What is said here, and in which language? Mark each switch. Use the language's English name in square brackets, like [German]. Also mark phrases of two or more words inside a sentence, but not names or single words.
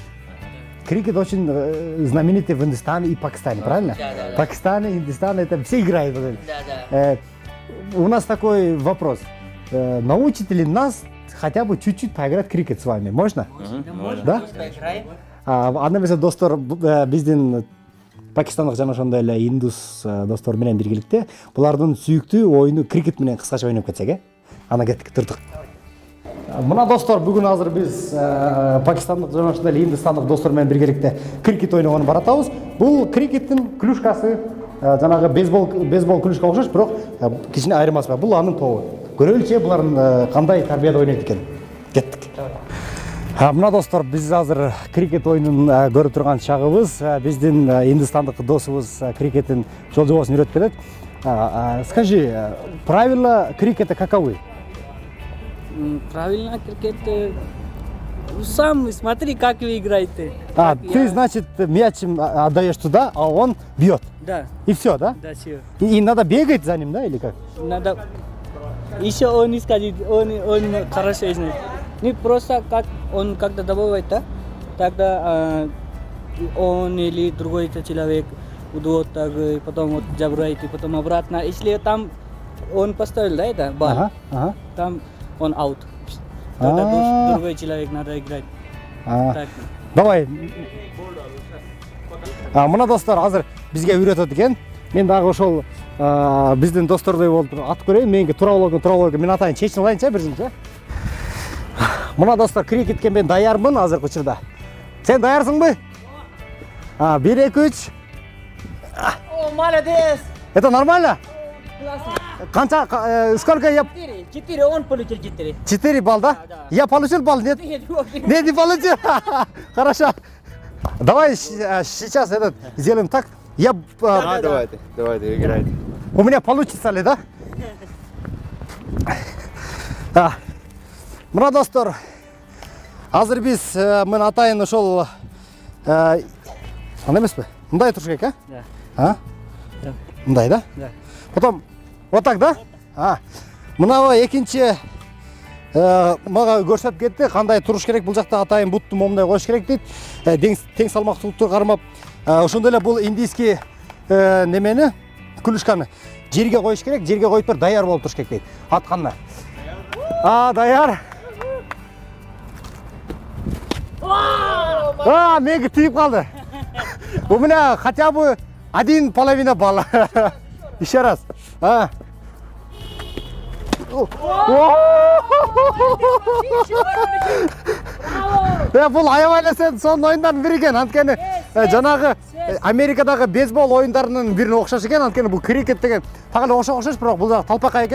[Russian] Крикет очень знаменитый в Индостане и Пакистане, правильно? Да. Пакистан, Индостан, это все играют. Да. У нас такой вопрос. Научите ли нас хотя бы чуть-чуть поиграть в крикет с вами? Можно? Да? Поиграем? [Kyrgyz] Анда эмесе достор биздин пакистандык жана ошондой эле индус достор менен биргеликте булардын сүйүктүү оюну крикет менен кыскача ойноп кетсек, ана кеттик, турдук. Мына достор, бүгүн азыр биз пакистандык жана ошондой эле индустандык достор менен биргеликте крикет ойногону баратабыз. Бул крикеттин клюшкасы жанагы бейсбол клюшка окшош, бирок кичине айырмасы бар. Бул анын тобу. Көрөлүчү булардын кандай тарбияда ойнойт экен. Кеттик. Мына достор, биз азыр крикет ойунун көрүп турган чагыбыз. Биздин индустандык досубуз крикеттин жол жобосун үйрөтүп берет. [Russian] Скажи, правила крикета каковы? Правильно, крикет. Сам смотри, как вы играете. Ты, значит, мяч отдаешь туда, а он бьет. Да, И все, да? да, все. И надо бегать за ним, да, или как? Надо еще он не скажет, он хорошо знает. Не просто как он когда добывает, да? Тогда он или другой человек уйдет, так, потом вот забирает, и потом обратно. Если там он поставил, да, это бар, Ага. там он аут. Тогда другой человек надо играть. Так. Давай. [Kyrgyz] Мына достор азыр бизге үйрөтөт экен. Мен дагы ошол биздин достордой болуп атып көрөйүн. Менге туура болот. Мен атайын, чечип алайынчы биринчи. Мына достор, крикетке мен даярмын азыркы учурда. Сен даярсыңбы? 1 2 3. [Russian] О, молодец! Это нормально? Канча, сколько я? 4, он получил 4. 4 балл, да? Я получил балл, нет? Нет, не получил. Хорошо. Давай сейчас сделаем так. Я... Давайте, играйте. У меня получится ли, да? [Kyrgyz] Мына достор, азыр биз мен атайын ошол андай эмеспи? Мындай туруш керек, [Russian] Да. [Kyrgyz] Мындай, да? [Russian] Да. Потом вот так, да? [Kyrgyz] Мына экинчи мага көрсөтүп кетти, кандай туруш керек. Бул жакта атайын бутту момундай коюш керек дейт. Тең салмактуулукту кармап, ошондой эле бул индийский немени, клюшканы жерге коюш керек. Жерге коюп бер, даяр болуп туруш керек дейт. Атканда. Даяр. Менге тийип калды. [Russian] У меня хотя бы 1,5 балла. Еще раз. [Kyrgyz] Бул аябай эле сен сонун оюндардын бири экен. Анткени жанагы Америкадагы бейсбол оюндарынын бирине окшош экен. Анткени бул крикет деген так эле окшош, бирок бул талпакай экен.